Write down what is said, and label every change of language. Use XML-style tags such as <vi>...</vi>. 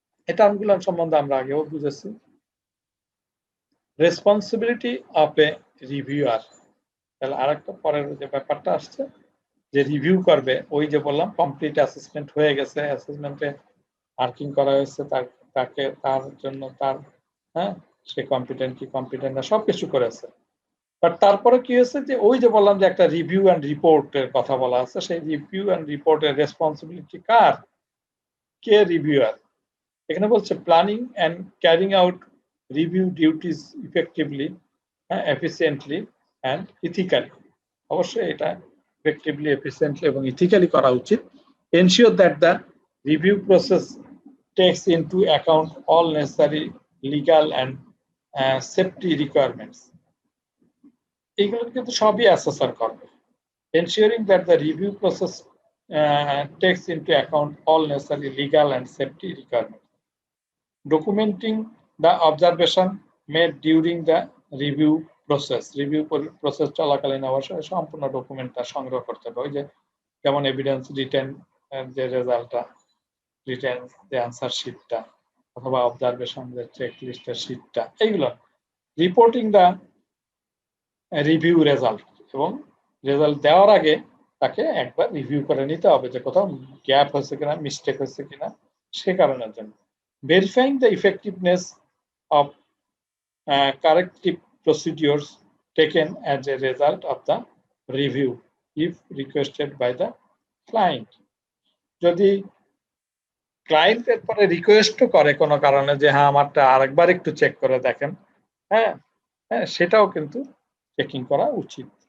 <bn>এই টার্মগুলো সম্বন্ধে আমরা আগেও বুঝেছি। রেসপন্সিবিলিটি অফ এ রিভিউয়ার, তাহলে আরেকটা পরের যে ব্যাপারটা আসছে, যে রিভিউ করবে, ওই যে বললাম কমপ্লিট অ্যাসেসমেন্ট হয়ে গেছে, অ্যাসেসমেন্টে মার্কিং করা হয়েছে, তাকে তার জন্য তার সে কম্পিটেন্ট কি কম্পিটেন্ট না সবকিছু করেছে, বাট তারপরে কি হয়েছে, যে ওই যে বললাম যে একটা রিভিউ অ্যান্ড রিপোর্টের কথা বলা আছে, সেই রিভিউ অ্যান্ড রিপোর্টের রেসপন্সিবিলিটি কার, কে রিভিউয়ার,</bn> <en>এখানে বলছে planning and carrying out review duties effectively, efficiently and ethically.</en> <bn>অবশ্যই এটা effectively, efficiently এবং ইথিক্যালি করা উচিত।</bn> <en>Ensure that the review process takes into account all necessary legal and safety requirements.</en> <bn>এইগুলো কিন্তু সবই অ্যাসেসর করবে।</bn> <en>Ensuring that the review process takes into account all necessary legal and safety requirements. Documenting the observation made during the review process.</en> <bn>Review process চলাকালীন অবশ্যই সম্পূর্ণ ডকুমেন্টটা সংগ্রহ করতে হবে। ওই যে যেমন এভিডেন্স, রিটেন যে রেজাল্টটা, রিটেন যে আনসার শিটটা অথবা অবজারভেশন যে চেক লিস্টের শিটটা, এইগুলো</bn> <en>reporting the review result,</en> <bn>এবং রেজাল্ট দেওয়ার আগে তাকে একবার রিভিউ করে নিতে হবে যে কোথাও গ্যাপ হয়েছে কিনা, মিস্টেক হয়েছে কিনা, সে কারণের জন্য।</bn> <en>Verifying the effectiveness of corrective procedures taken as a result of the review if requested by the client.</en> <bn>যদি ক্লায়েন্ট এরপরে রিকোয়েস্টও করে কোনো কারণে যে হ্যাঁ আমারটা আরেকবার একটু চেক করে দেখেন, হ্যাঁ হ্যাঁ সেটাও কিন্তু চেকিং করা উচিত।</bn>